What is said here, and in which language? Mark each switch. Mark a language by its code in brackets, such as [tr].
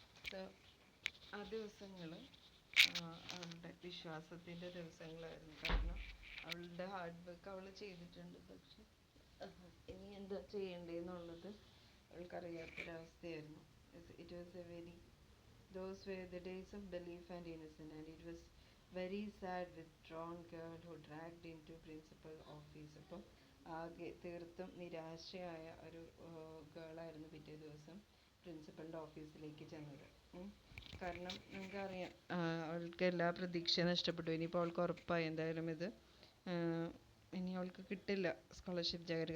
[ml] So ആ ദിവസങ്ങൾ അവളുടെ വിശ്വാസത്തിൻ്റെ ദിവസങ്ങളായിരുന്നു. കാരണം അവളുടെ ഹാർഡ് വർക്ക് അവൾ ചെയ്തിട്ടുണ്ട്. പക്ഷെ ഇനി എന്താ ചെയ്യേണ്ടതെന്നുള്ളത് അവൾക്കറിയാത്തൊരവസ്ഥയായിരുന്നു. [en] It was a very those were the days of belief and innocence, and it was very sad withdrawn girl who dragged into principal office. [ml] അപ്പം ആകെ തീർത്തും നിരാശയായ ഒരു ഗേളായിരുന്നു പിറ്റേ ദിവസം പ്രിൻസിപ്പലിൻ്റെ ഓഫീസിലേക്ക് ചെന്നത്. കാരണം നമുക്കറിയാം അവൾക്ക് എല്ലാ പ്രതീക്ഷയും നഷ്ടപ്പെട്ടു. ഇനിയിപ്പോൾ അവൾക്ക് ഉറപ്പായി എന്തായാലും ഇനി അവൾക്ക് കിട്ടില്ല സ്കോളർഷിപ്പ് ജാക്കറ്റ്.